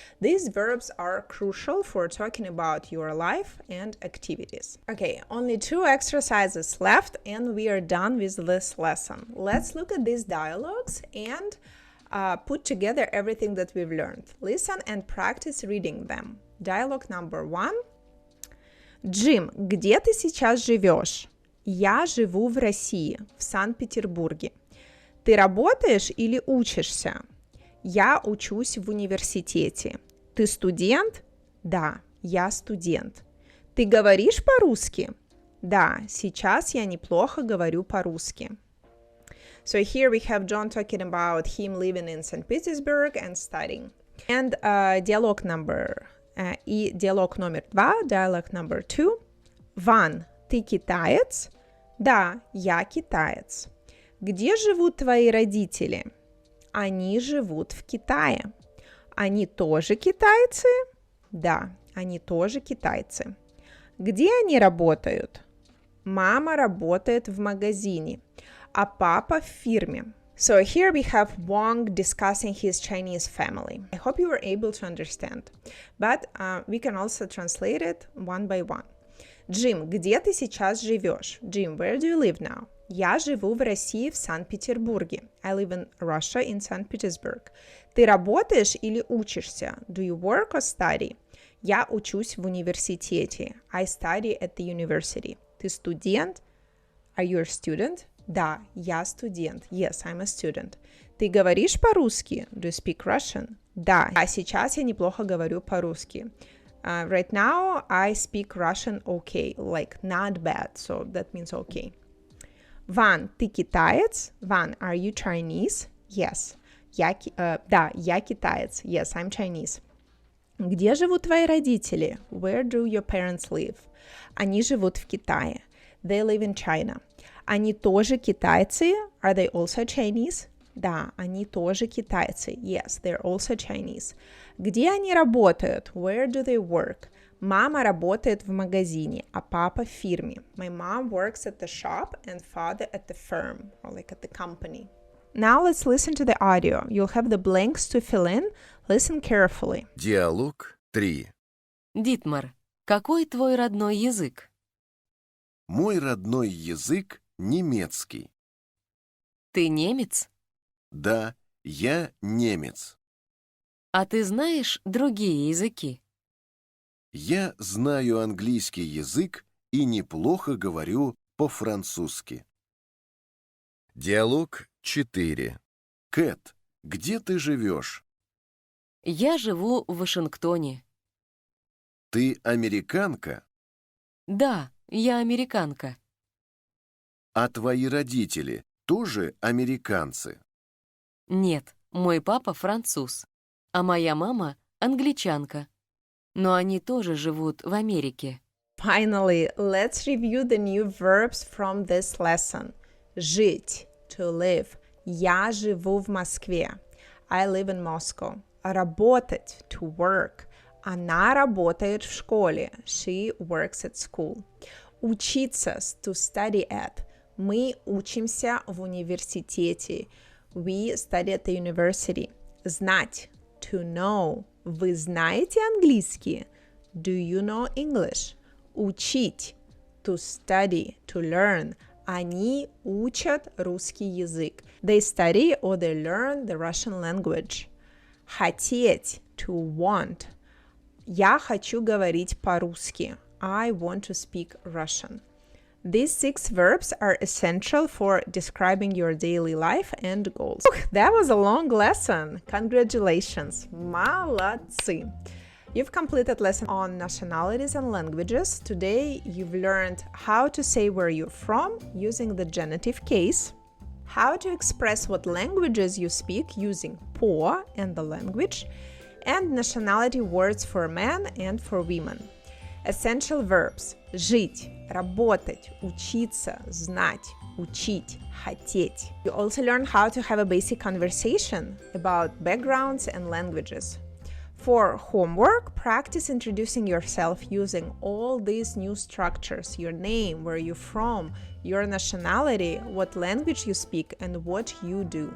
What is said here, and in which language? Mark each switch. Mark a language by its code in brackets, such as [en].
[en] These verbs are crucial for talking about your life and activities. Okay, only 2 exercises left and we are done with this lesson. Let's look at these dialogues and put together everything that we've learned. Listen and practice reading them. Dialogue number 1. [ru] Джим, где ты сейчас живешь? Я живу в России, в Санкт-Петербурге. Ты работаешь или учишься? Я учусь в университете. Ты студент? Да, я студент. Ты говоришь по-русски? Да, сейчас я неплохо говорю по-русски. [en] So here we have John talking about him living in St. Petersburg and studying. And dialogue number 2, dialogue number 2. [ru] Ван, ты китаец? Да, я китаец. Где живут твои родители? Они живут в Китае. Они тоже китайцы? Да, они тоже китайцы. Где они работают? Мама работает в магазине, а папа в фирме. [en] So here we have Wang discussing his Chinese family. I hope you were able to understand. But we can also translate it one by one. [ru] Джим, где ты сейчас живешь? [en] Jim, where do you live now? [ru] Я живу в России, в Санкт-Петербурге. [en] I live in Russia, in St. Petersburg. [ru] Ты работаешь или учишься? [en] Do you work or study? [ru] Я учусь в университете. [en] I study at the university. [ru] Ты студент? [en] Are you a student? [ru] Да, я студент. [en] Yes, I'm a student. [ru] Ты говоришь по-русски? [en] Do you speak Russian? [ru] Да, а сейчас я неплохо говорю по-русски. [en] Right now, I speak Russian okay, like not bad, so that means okay. [ru] Ван, ты китаец? [en] Ван, are you Chinese? Yes. [ru] Да, я китаец. [en] Yes, I'm Chinese. [ru] Где живут твои родители? [en] Where do your parents live? [ru] Они живут в Китае. [en] They live in China. [ru] Они тоже китайцы? [en] Are they also Chinese? [ru] Да, они тоже китайцы. [en] Yes, they're also Chinese. [ru] Где они работают? [en] Where do they work? [ru] Мама работает в магазине, а папа в фирме. [en] My mom works at the shop and father at the firm, or like at the company. Now let's listen to the audio. You'll have the blanks to fill in. Listen carefully. [ru] Диалог 3. Дитмар, какой твой родной язык? Мой родной язык немецкий. Ты немец? Да, я немец. А ты знаешь другие языки? Я знаю английский язык и неплохо говорю по-французски. Диалог 4. Кэт, где ты живешь? Я живу в Вашингтоне. Ты американка? Да, я американка. А твои родители тоже американцы? Нет, мой папа француз, а моя мама англичанка. Но они тоже живут в Америке. [en] Finally, let's review the new verbs from this lesson. Жить, to live. [ru] Я живу в Москве. [en] I live in Moscow. Работать, to work. [ru] Она работает в школе. [en] She works at school. Учиться, to study at. [ru] Мы учимся в университете. [en] We study at the university. Знать, to know. [ru] Вы знаете английский? [en] Do you know English? Учить, to study, to learn. [ru] Они учат русский язык. [en] They study or they learn the Russian language. Хотеть, to want. [ru] Я хочу говорить по-русски. [en] I want to speak Russian. These 6 verbs are essential for describing your daily life and goals. That was a long lesson. Congratulations. [ru] Молодцы. [en] You've completed lesson on nationalities and languages. Today, you've learned how to say where you're from using the genitive case, how to express what languages you speak using по and the language, and nationality words for men and for women. Essential verbs – [ru] жить, работать, учиться, знать, учить, хотеть. [en] You also learn how to have a basic conversation about backgrounds and languages. For homework, practice introducing yourself using all these new structures: your name, where you're from, your nationality, what language you speak, and what you do.